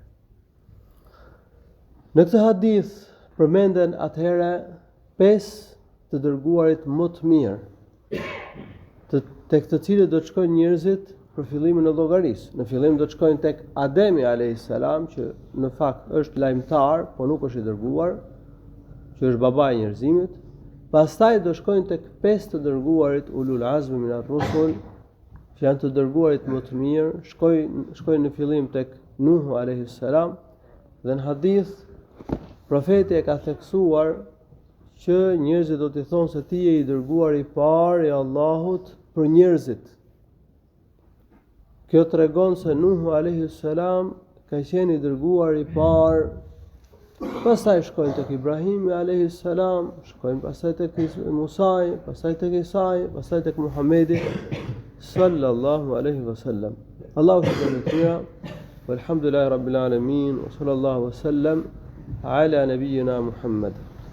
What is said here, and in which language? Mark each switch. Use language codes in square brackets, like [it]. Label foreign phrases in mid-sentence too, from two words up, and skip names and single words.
[sq] Në këtë hadith përmenden atëherë 5 të dërguarit më të mirë, tek të cilët do të shkojnë njerëzit për fillimin e llogarisë. Në fillim do të shkojnë tek Ademi [ar] عليه السلام, [sq] që në fakt është lajmtar, por nuk është i dërguar, që është babai i njerëzimit. Pastaj do shkojnë tek 5 të dërguarit [ar] أولو العزم من الرسل, [sq] që janë të dërguarit më të mirë, shkojnë në fillim tek Nuhu [ar] عليه السلام, [sq] dhe në hadith profeti e ka theksuar që njerëzit do t'i thonë se ti je i dërguar i parë i Allahut për njerëzit. Kjo tregon se Nuhu [ar] عليه السلام [sq] ka qenë i dërguar i parë. Pastaj shkojnë tek Ibrahimi [ar] عليه السلام, [sq] shkojnë pastaj tek Musa, pastaj tek Isa, pastaj tek Muhamedi [ar] صلى الله عليه وسلم. الله سبحانه والحمد لله رب العالمين وصلى الله وسلم على نبينا محمد.